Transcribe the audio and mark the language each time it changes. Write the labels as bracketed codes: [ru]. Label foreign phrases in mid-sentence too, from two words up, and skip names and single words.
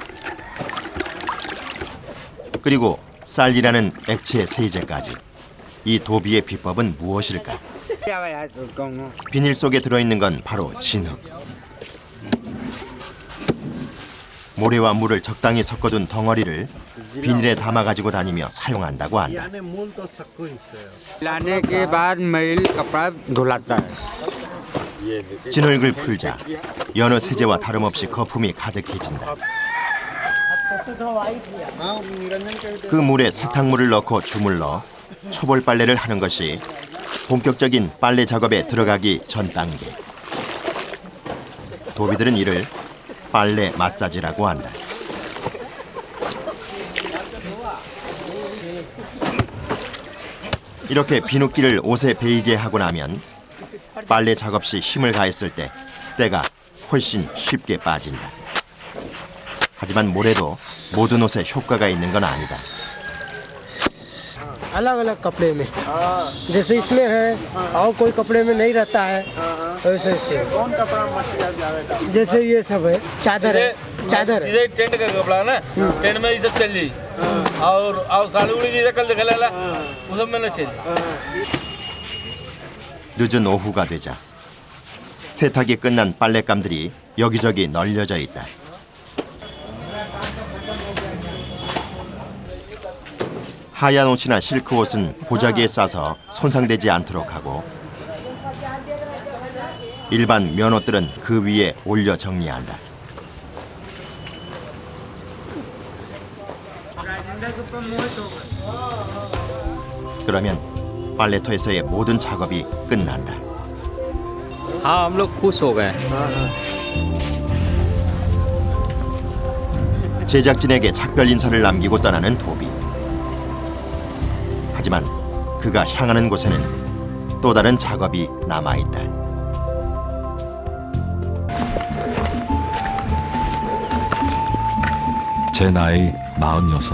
[ko] 그리고 쌀이라는 액체 세제까지. 이 도비의 비법은 무엇일까? 비닐 속에 들어있는 건 바로 진흙. 모래와 물을 적당히 섞어둔 덩어리를 비닐에 담아가지고 다니며 사용한다고 한다. [hi] लाने के बाद मैल कपड़ा धुलाता है। [ko] 진흙을 풀자 여느 세제와 다름없이 거품이 가득해진다. 그 물에 세탁물을 넣고 주물러 초벌 빨래를 하는 것이 본격적인 빨래 작업에 들어가기 전 단계. 도비들은 이를 빨래 마사지라고 한다. 이렇게 비눗기를 옷에 베이게 하고 나면 빨래 작업 시 힘을 가했을 때 때가 훨씬 쉽게 빠진다. 하지만 모래도 모든 옷에 효과가 있는 건 아니다. [hi] अलग अलग कपड़े में जैसे इसमें है और कोई कपड़े में नहीं रहता है वैसे से कौन कपड़ा जैसे ये सब है चादर है चादर है जैसे टेंट का कपड़ा है ना टेंट में ये सब चल जाई और साड़ी उड़ी जैसे कल दिखा ला वो सब में न चल। [ko] 늦은 오후가 되자 세탁이 끝난 빨랫감들이 여기저기 널려져 있다. 하얀 옷이나 실크 옷은 보자기에 싸서 손상되지 않도록 하고 일반 면옷들은 그 위에 올려 정리한다. 그러면 빨래터에서의 모든 작업이 끝난다. [hi] हाँ हम लोग खुश हो गए। [ko] 제작진에게 작별 인사를 남기고 떠나는 도비. 하지만 그가 향하는 곳에는 또 다른 작업이 남아있다. 제 나이 46.